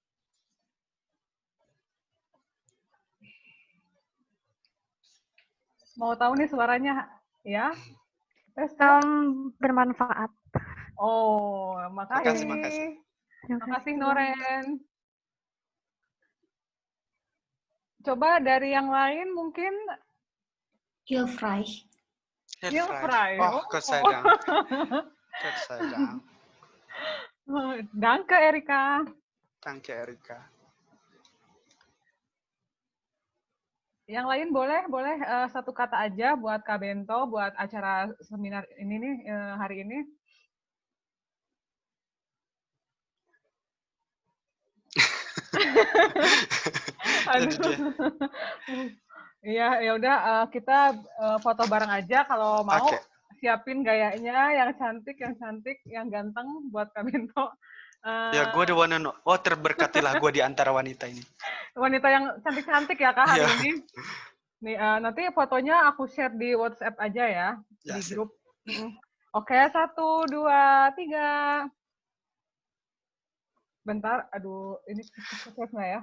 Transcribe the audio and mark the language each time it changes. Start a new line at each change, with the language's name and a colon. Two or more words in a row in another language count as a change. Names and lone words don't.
Indonesian: Mau tahu nih suaranya, ya? Bermanfaat. Oh, makasih. Makasih Noren. Coba dari yang lain mungkin.
German: Hilfreich. Oh, Gott sei Dank. Gott sei Dank. Danke, Erika. Danke, Erika.
Indonesian: Yang lain boleh satu kata aja buat Kak Bento, buat acara seminar ini nih hari ini. Iya, ya udah kita foto bareng aja kalau mau. Okay. Siapin gayanya yang cantik, yang ganteng buat Kak Bento. Ya, gue
English: the one and oh
Indonesian: terberkatilah gue di antara wanita ini. Wanita yang cantik-cantik ya Kak hari ini. Nih nanti fotonya aku share di WhatsApp aja ya di grup. Oke, 1, 2, 3. Bentar, aduh ini ke-save nggak ya?